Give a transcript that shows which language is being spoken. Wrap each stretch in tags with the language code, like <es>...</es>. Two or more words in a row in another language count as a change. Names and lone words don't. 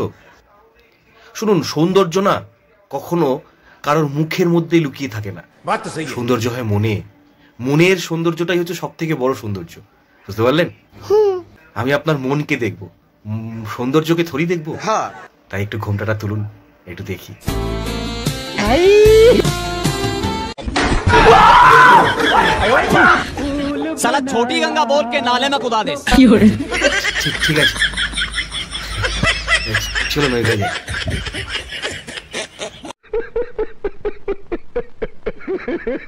<bn>শুনুন, সৌন্দর্য না কখনো কারোর মুখের মধ্যেই লুকিয়ে থাকে না। সৌন্দর্য হয় মনে, মনের সৌন্দর্যটাই হচ্ছে সব থেকে বড় সৌন্দর্য। বুঝতে পারলেন? আমি আপনার মনকে দেখবো, সৌন্দর্যকে থরি দেখবো। তাই একটু ঘোমটাটা তুলুন, একটু দেখি।</bn> <hi>साला छोटी गंगा बोर के नाले में कुदा दे।</hi> <bn>ঠিক আছে, চলো মেয়ে যাই।</bn>